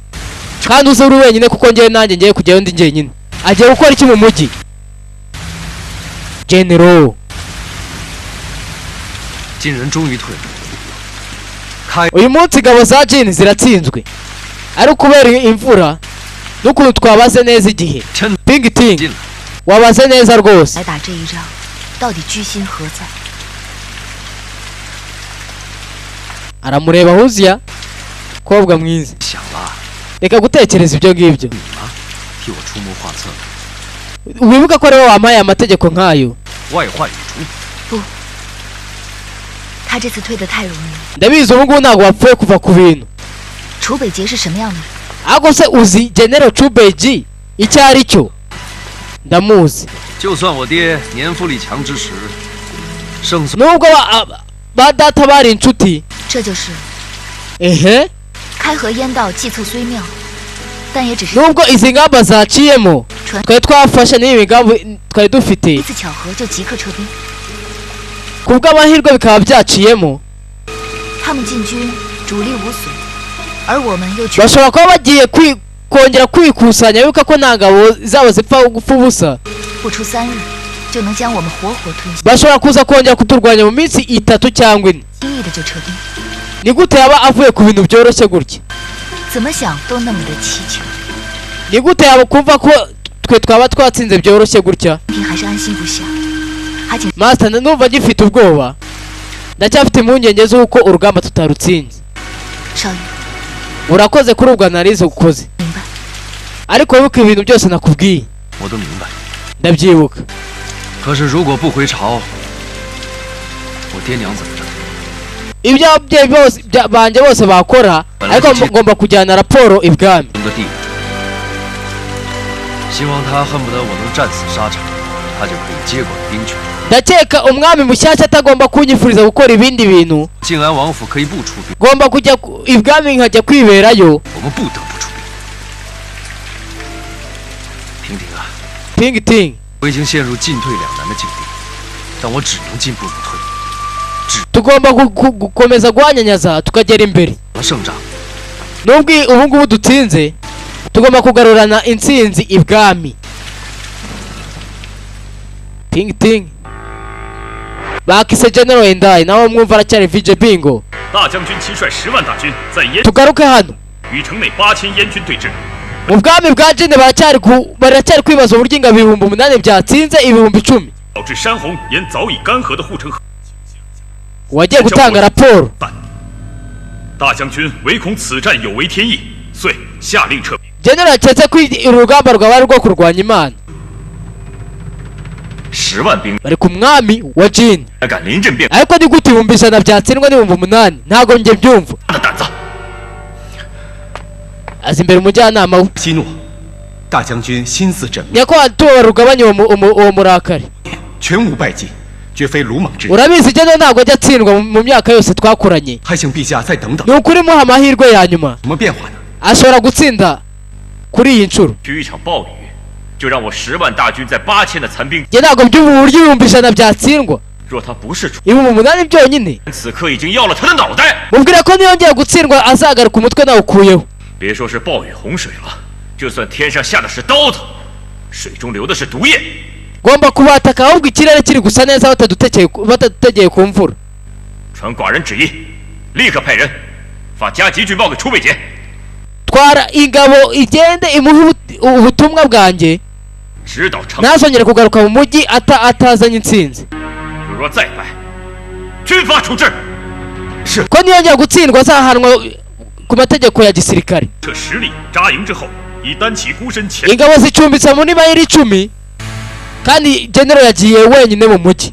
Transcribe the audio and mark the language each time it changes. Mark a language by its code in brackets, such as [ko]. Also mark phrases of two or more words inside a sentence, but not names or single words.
[rw] Kandi uze uri wenyine kuko ngewe nanjye ngiye kujyayo ndi njyenyine. Agiye gukora iki mu mujyi? General. Uyu munsi ingabo za Jin ziratsinzwe. Ari kubera imvura n'ukuntu twabaze neza igihe [zh] 真 Ping Ting 进了。 [rw] wabaze neza rwose [zh] 来打这一仗，到底居心何在？ [rw] aramureba Huzia kobwa mwiza [zh] 想了， [rw] reka gutekereza ibyo ngibyo [zh] 替我出谋划策， [rw] wibuka ko ariwe wampaye amategeko nk'ayo [zh] 外患已除。他这次退得太容易了。 [rw] ndabizi ubu ngubu ntabwo wapfuye kuva ku bintu [zh] 楚北杰是什么样的人？ [rw] ariko se uzi General Chubeji icyo ari cyo ndamuzi [zh] 就算我爹年富力强之时，胜算 [rw] nubwo ba data bari inshuti [zh] 这就是 ehe 开河烟道计策虽妙，但也只是 [rw] nubwo izi ngamba zaciyemo [zh] 传 [rw] twari twafashe n'iyi migambi twari [zh] 一 [rw] dufite [zh] 次巧合就即刻撤兵。 [rw] ku bw'amahirwe bikaba byaciyemo [zh] 他们进军主力无损，而我们又全 [rw] bashobora kuba bagiye kongera kwikusanya bibuka ko nta ngabo zabo zipfa gupfa ubusa [zh] 不出3日就能将我们活活吞下， [rw] bashobora kuza kongera kuturwanya mu minsi 3 cyangwa 4 [zh] 轻易的就撤兵， [rw] ni gute yaba avuye ku bintu byoroshye gutya [zh] 怎么想都那么的蹊跷。 [rw] ni gute yaba kumva ko twe twaba twatsinze byoroshye gutya [zh] 天还是安心不下，还请 [rw] master numva gifite ubwoba ndacyafite impungenge z'uko urugamba tutarutsinze [zh] 少爷 [rw] urakoze kuri ubwo analize ukoze [zh] 明白。 [rw] ariko wibuke ibintu byose nakubwiye [zh] 我都明白。 [rw] ndabyibuka [zh] 可是如果不回朝，我爹娘怎么着？ [rw] ibyo ababyeyi bose banjye bose bakora ariko ngomba kujyana raporo ibwami [zh] 的地，希望他恨不得我能战死沙场，他就可以接管兵权。 [rw] ndakeka umwami mushyashya atagomba kunyifuriza gukora ibindi bintu [zh] 靖安王府可以不出兵， [rw] ngomba kujya ibwami nkajya kwiberayo [zh] 我们不得不出兵。平婷啊， Ping Ting 我已经陷入进退两难的境地，但我只能进不能退。 [rw] tugomba gukomeza guhanyanyaza tukagera imbere [zh] 了胜仗， [rw] nubwo ubu ngubu dutsinze tugomba kugarurana intsinzi ibwami Ping Ting bakise General Endai nawe mwumva aracyari VJ Bingo [zh] 大将军亲率10万大军在燕 [rw] tugaruke hano [zh] 与城内8000燕军对峙， [rw] mu bwami bwa Jin baracyari kwibaza uburyo ingabo 8,000 byatsinze 10,000 [zh] 导致山洪沿早已干涸的护城河。 [rw] wagiye gutanga raporo [zh] 大将军唯恐此战有违天意，遂下令撤兵。 [rw] General aketse ko urugamba rwaba ari rwo kurwanya Imana [zh] 10 万兵 [rw] bari ku mwami wa Jin [zh] 还敢临阵变 [rw] ariko ni gute 100,000 byatsindwa 8,000 ntago njye byumva [zh] 的胆子！ [rw] aza imbere umujyanama we [zh] 息怒，大将军心思缜密， [rw] nyakwa tuba rugabanye uwo murakari [zh] 全无败绩，绝非鲁莽之人。 [rw] urabizi General ntago ajya atsindwa mu myaka yose twakuranye [zh] 还请陛下再等等， [rw] ni ukuri muha amahirwe ya nyuma [zh] 什么变化呢？ [rw] ashobora gutsinda kuri iyi nshuro [zh] 局一场暴雨，就让我10万大军在8000的残兵。 [rw] njye ntago byumva uburyo 100,000 byatsindwa [zh] 若他不是主， [rw] 8,000 byonyine [zh] 此刻已经要了他的脑袋。 [rw] mubwira ko niyongera gutsindwa azagaruka umutwe nawukuyeho [zh] 别说是暴雨洪水了，就算天上下的是刀子，水中流的是毒液， [rw] ngomba kubataka ahubwo ikirere kiri gusa neza batadutegeye ku mvura [zh] 传寡人旨意，立刻派人发加急军报给楚北杰。 [rw] twara ingabo igende imuhe ubutumwa bwanjye [zh] 直捣长。 [rw] ntazongere kugaruka mu mujyi atazanye intsinzi [zh] 若再败，军法处置。 [rw] ko niyongera gutsindwa azahanwa ku mategeko ya gisirikare [zh] 撤10里扎营之后，已单骑孤身前。 [rw] ingabo zicumbitse muri mayiri 10 kandi General yagiye wenyine mu mujyi